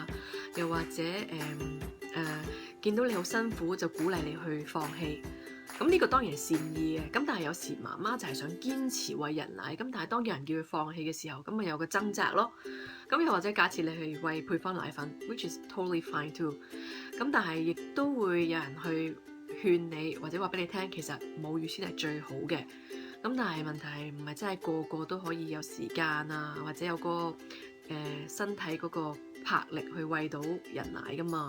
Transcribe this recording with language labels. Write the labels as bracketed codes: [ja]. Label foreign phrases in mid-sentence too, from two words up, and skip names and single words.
[yue] 又或者見到你好辛苦就鼓勵你去放棄，咁呢個當然係善意嘅。咁但係有時媽媽就係想堅持餵人奶，咁但係當有人叫佢放棄嘅時候，咁咪有個掙扎咯。咁又或者假設你去餵配方奶粉 ， [en] which is totally fine too。 [yue] 咁但係亦都會有人去勸你，或者話俾你聽，其實母乳先係最好嘅。咁但係問題唔係真係個個都可以有時間啊，或者有個身體嗰個魄力去餵到人奶噶嘛。